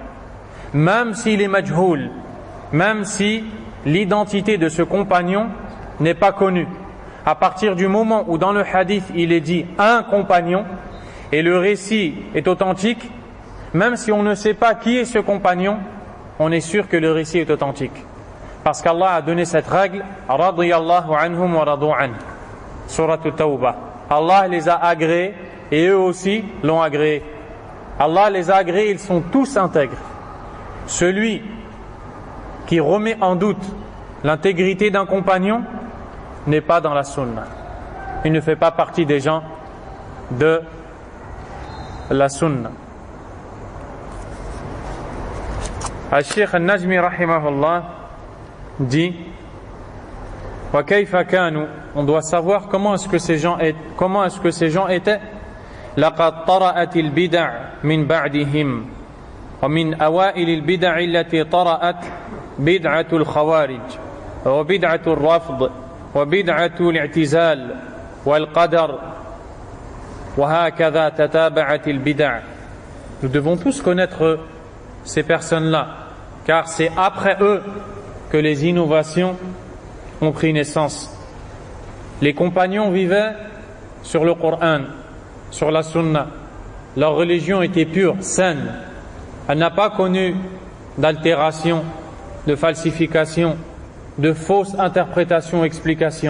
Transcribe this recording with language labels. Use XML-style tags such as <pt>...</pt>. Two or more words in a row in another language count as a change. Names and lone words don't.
<fr>Même s'il est majhoul, même si l'identité de ce compagnon n'est pas connue. À partir du moment où dans le hadith il est dit un compagnon et le récit est authentique, même si on ne sait pas qui est ce compagnon, on est sûr que le récit est authentique. Parce qu'Allah a donné cette règle,</fr> <ar>رضي الله عنهم ورضوا عنه,</ar> <fr>Surat At-Tawbah. Allah les a agréés et eux aussi l'ont agréé. Allah les a agréés, ils sont tous intègres. Celui qui remet en doute l'intégrité d'un compagnon n'est pas dans la sunna. Il ne fait pas partie des gens de la sunna. Al-Sheikh Al-Najmi rahimahullah dit:</fr> <ar>وكيف كانوا,</ar> <fr>on doit savoir comment est-ce que ces gens étaient.</fr> <ar>لقد طرأت البدع من بعدهم ومن أوائل البدع التي طرأت بدعة الخوارج وبدعة الرفض وبدعة الاعتزال والقدر وهكذا تتابعت البدع.</ar> <fr>Nous devons tous connaître ces personnes-là, car c'est après eux que les innovations ont pris naissance. Les compagnons vivaient sur le Coran, sur la Sunna. Leur religion était pure, saine. Elle n'a pas connu d'altération, de falsification, de fausses interprétations, explications.</fr>